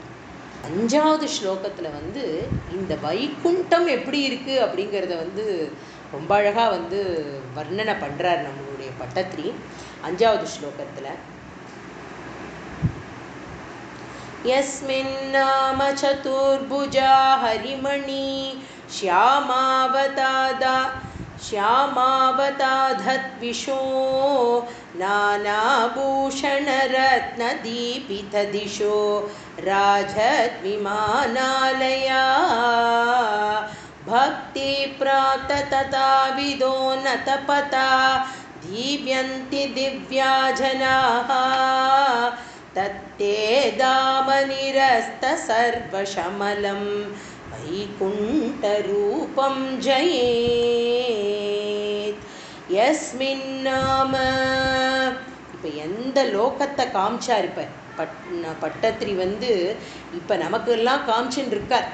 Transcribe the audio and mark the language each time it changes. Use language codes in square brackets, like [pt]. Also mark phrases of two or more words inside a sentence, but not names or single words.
[ta] 5வது ஸ்லோகத்தில் வந்து இந்த வைகுண்டம் எப்படி இருக்குது அப்படிங்கிறத வந்து ரொம்ப அழகாக வந்து வர்ணனை பண்ணுறார் நம்மளுடைய பட்டத்ரி. 5வது ஸ்லோகத்தில் [sa] यस्मिन् नाम चतुर्भुजा हरिमणि श्यामावताधद्विषो नानाभूषणरत्नदीपितदिशो राजद्विमानालया भक्तिप्राप्ततथाविदो नतपता दीव्यन्ति दिव्याजनाः तत्ते दामनिरस्तसर्वशमलं वैकुण्ठरूपं जयेत्. यस्मिन् नाम, [ta] இப்போ எந்த லோகத்தை காமிச்சார் இப்போ பட்டத்ரி வந்து இப்போ நமக்கெல்லாம் காமிச்சுன்னு இருக்கார்.